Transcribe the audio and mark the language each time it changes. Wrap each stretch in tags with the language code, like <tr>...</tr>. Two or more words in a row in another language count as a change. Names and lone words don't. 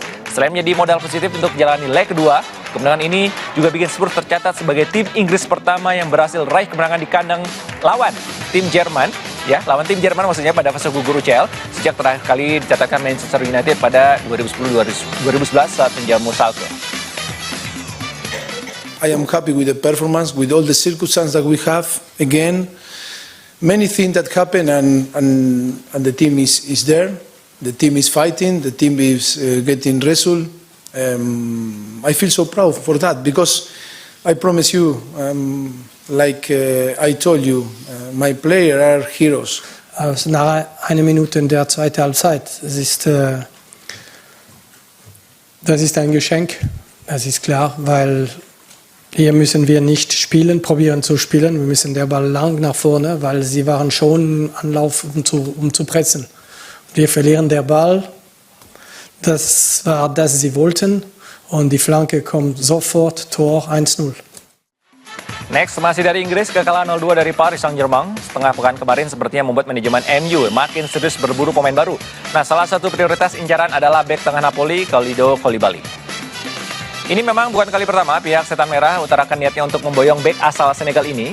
<id>Selain menjadi modal positif untuk menjalani leg kedua, kemenangan ini juga bikin Spurs tercatat sebagai tim Inggris pertama yang berhasil raih kemenangan di kandang lawan tim Jerman. Ya, lawan tim Jerman maksudnya pada fase gugur UCL sejak terakhir kali dicatatkan Manchester United pada 2010-2011 saat menjamu Schalke.</id> <en>I am happy with the performance, with all the circumstances that we have. Again, many things that happen and the team is there. The team is fighting. The team is getting result. I feel so proud for that because I promise you, like I told you, my players are heroes.</en> <de>Nach einer Minute in der zweiten Halbzeit, das ist ein Geschenk, das ist klar, weil hier müssen wir nicht probieren zu spielen, wir müssen der Ball lang nach vorne, weil sie waren schon Anlauf, um zu pressen. Wir verlieren den Ball, das war das sie wollten und die Flanke kommt sofort, Tor 1-0.</de> <id>Next, masih dari Inggris, kekalahan 0-2 dari Paris Saint-Germain setengah pekan kemarin sepertinya membuat manajemen MU makin serius berburu pemain baru. Nah, salah satu prioritas incaran adalah bek tengah Napoli, Kalidou Koulibaly. Ini memang bukan kali pertama pihak Setan Merah utarakan niatnya untuk memboyong bek asal Senegal ini.</id>